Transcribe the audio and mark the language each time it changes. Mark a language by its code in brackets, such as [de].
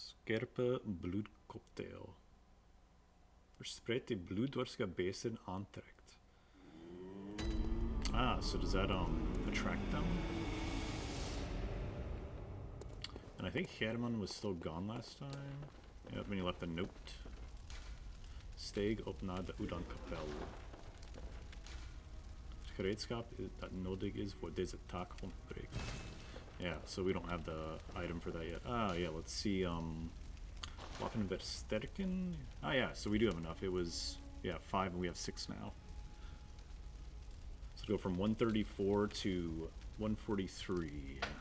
[nl] Scherpe bloedcocktail. Verspreidt die bloeddorstige beesten aantrekt. [en] Ah, so does that attract them? And I think Herman was still gone last time. Yep, when he left a note. [nl] Steeg op naar de Udan-kapel. Het gereedschap dat nodig is voor deze taak ontbreekt. [en] Yeah, so we don't have the item for that yet. Ah, yeah, let's see, [nl] Wapen versterken? [en] Ah, yeah, so we do have enough. It was, yeah, 5 and we have 6 now. So go from 134 to 143.